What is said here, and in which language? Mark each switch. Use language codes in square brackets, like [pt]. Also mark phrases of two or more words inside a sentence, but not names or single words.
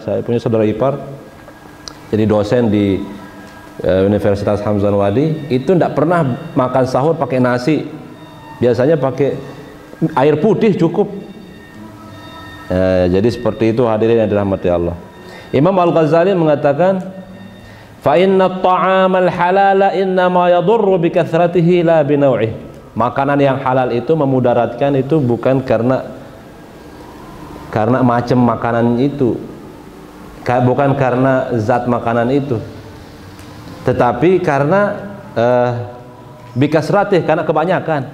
[id] Saya punya saudara ipar jadi dosen di Universitas Hamzah Wadi. Itu tidak pernah makan sahur pakai nasi, biasanya pakai air putih cukup. Jadi seperti itu hadirin yang dirahmati Allah. Imam Al-Ghazali mengatakan, [ar] فإن الطعام الحلال إنما يضر بكثرته لا بنوعه. [id] Makanan yang halal itu memudaratkan itu bukan karena macam makanan itu, bukan karena zat makanan itu, tetapi karena bikasratih, karena kebanyakan.